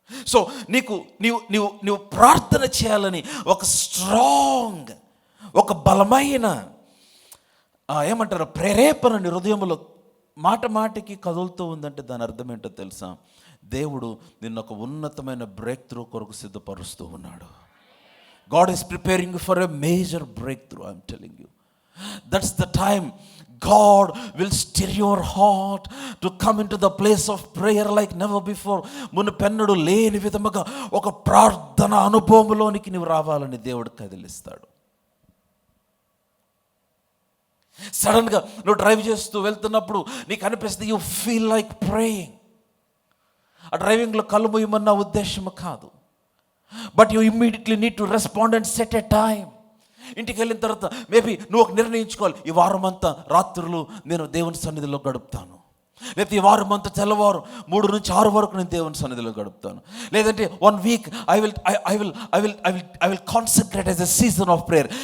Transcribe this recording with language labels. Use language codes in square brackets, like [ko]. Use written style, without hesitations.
[te] So నీవు ప్రార్థన చేయాలని ఒక స్ట్రాంగ్, ఒక బలమైన ఏమంటారు ప్రేరేపణ నీ హృదయంలో మాటికి కదులుతూ ఉందంటే దాని అర్థం ఏంటో తెలుసా? దేవుడు నిన్ను ఒక ఉన్నతమైన బ్రేక్ త్రూ కొరకు సిద్ధపరుస్తూ ఉన్నాడు. [en] God is preparing you for a major breakthrough, I'm telling you. That's the time God will stir your heart to come into the place of prayer like never before. [te] మునుపెన్నడూ లేని విధముగా ఒక ప్రార్థన అనుభవంలోనికి నీవు రావాలని దేవుడు కదిలిస్తాడు. సడన్గా నువ్వు డ్రైవ్ చేస్తూ వెళ్తున్నప్పుడు నీకు అనిపిస్తుంది, [en] You feel like praying. [te] ఆ డ్రైవింగ్లో కళ్ళు మూయమన్న ఉద్దేశం కాదు, [en] but you immediately need to respond and set a time. [te] ఇంటికి వెళ్ళిన తర్వాత మేబీ నువ్వు ఒక నిర్ణయించుకోవాలి, ఈ వారం అంతా రాత్రులు నేను దేవుని సన్నిధిలో గడుపుతాను, లేకపోతే ఈ వారం అంతా తెల్లవారు 3 నుంచి 6 వరకు నేను దేవుని సన్నిధిలో గడుపుతాను, లేదంటే [en] 1 week I will concentrate as a season of prayer.